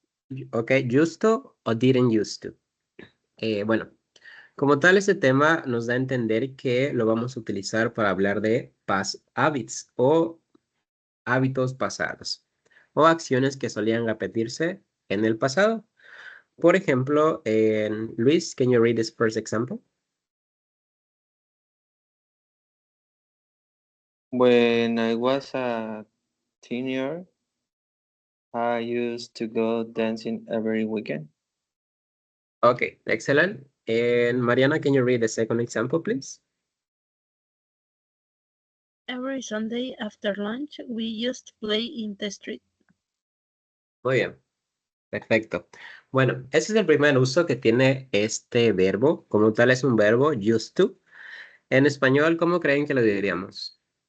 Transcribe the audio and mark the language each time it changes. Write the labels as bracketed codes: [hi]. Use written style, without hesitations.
[es] dice justo o didn't used to. Bueno, como tal, este tema nos da a entender que lo vamos a utilizar para hablar de [en] past habits [es] o hábitos pasados o acciones que solían repetirse en el pasado. Por ejemplo, [en] Luis, can you read this first example? When I was a teenager, I used to go dancing every weekend. Okay, excellent. And Mariana, can you read the second example, please? Every Sunday after lunch, we used to play in the street. [es] Muy bien, perfecto. Bueno, ese es el primer uso que tiene este verbo. Como tal, es un verbo, used to. En español, ¿cómo creen que lo diríamos?